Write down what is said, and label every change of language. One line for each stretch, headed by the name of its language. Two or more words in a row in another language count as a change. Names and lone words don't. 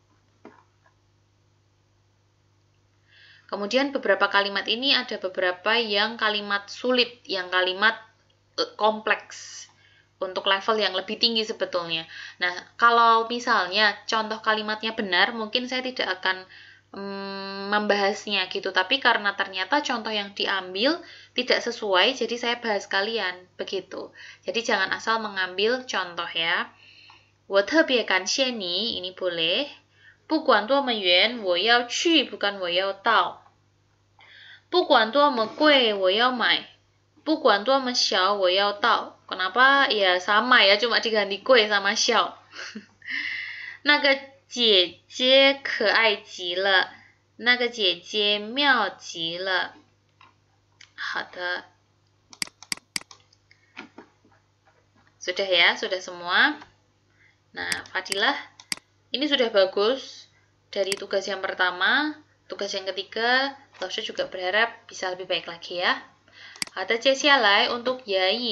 Indonesian: Kemudian beberapa kalimat ini ada beberapa yang kalimat sulit, yang kalimat kompleks untuk level yang lebih tinggi sebetulnya. Nah, kalau misalnya contoh kalimatnya benar, mungkin saya tidak akan membahasnya gitu, tapi karena ternyata contoh yang diambil tidak sesuai, jadi saya bahas kalian begitu. Jadi jangan asal mengambil contoh ya.
Chinese: 我特别感谢你
Indonesian: ini boleh.
Chinese: 不管多么远我要去 bukan 我要到。不管多么贵我要买。不管多么小我要到。Kenapa?
Indonesian: Ya sama ya, cuma diganti 贵 sama 小。
Chinese: 那个姐姐可爱极了，那个姐姐妙极了。好的，
Indonesian: sudah ya, sudah semua. Nah, Fadilah, ini sudah bagus dari tugas yang pertama, tugas yang ketiga. Lausha juga berharap bisa lebih baik lagi ya. Ada Cesialai untuk Yai.